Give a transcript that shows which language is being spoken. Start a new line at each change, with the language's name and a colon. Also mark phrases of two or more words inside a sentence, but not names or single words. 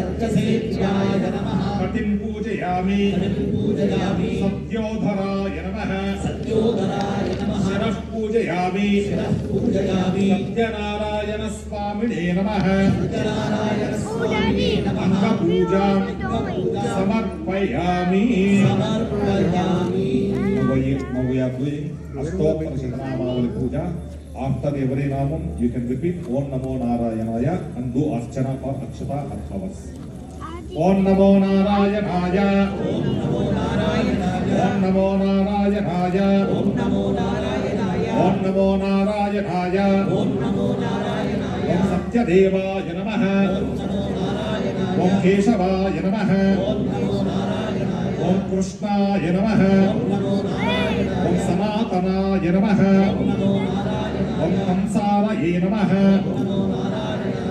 Sanskrit: कटिं पूजयामि। सत्योद्धाराय नमः. शिरः पूजयामि. सत्यनारायण स्वामिने नमः. अङ्ग पूजा समर्पयामि.
English: Now we are doing
Sanskrit: अष्टोत्तर शतनामावली
English: puja. After every namam, you can repeat
Sanskrit: ओं नमो नारायणाय
English: and do Archana for Akshata and flowers.
Sanskrit: ఓం నమో నారాయణాయ ఓం నమో నారాయణాయ ఓం నమో నారాయణాయ ఓం నమో నారాయణాయ ఓం నమో నారాయణాయ ఓం నమో నారాయణాయ ఓం సత్యదేవాయ నమః ఓం నమో నారాయణాయ ఓం కేశవాయ నమః ఓం నమో నారాయణాయ ఓం కృష్ణాయ నమః ఓం నమో నారాయణాయ ఓం సనాతనాయ నమః ఓం నమో నారాయణాయ ఓం కంసారయే నమః ఓం నమో నారాయణాయ